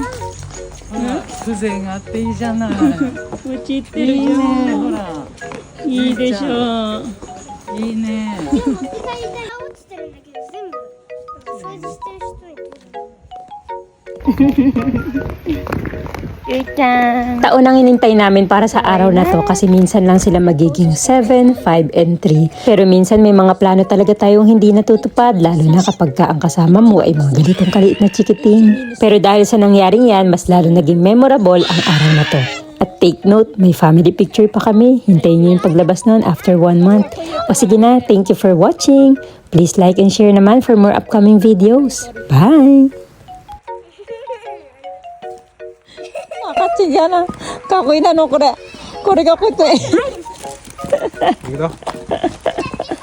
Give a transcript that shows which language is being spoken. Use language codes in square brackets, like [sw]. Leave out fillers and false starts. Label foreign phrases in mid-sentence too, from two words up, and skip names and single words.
[ja] 風情があっていいじゃない。落ちてるよ。いいね、ほら。いいでしょう。いいね。左から落ちてるんだけど全部掃除してる人に [tl] Taon ang inintay namin para sa araw na to kasi minsan lang sila magiging 7, 5, and 3. Pero minsan may mga plano talaga tayong hindi natutupad lalo na kapag ka ang kasama mo ay mga ganitong kaliit na chikiting. Pero dahil sa nangyaring yan, mas lalo naging memorable ang araw na to. At [en] take note, [tl] may family picture pa kami. Hintayin niyo yung paglabas nun [en] after 1 month. [tl] O sige na, [en] thank you for watching. Please like and share naman for more upcoming videos. Bye! [ja] 赤ちゃんじゃな。かっこいいなのこれ。これがこうやって。行くぞ。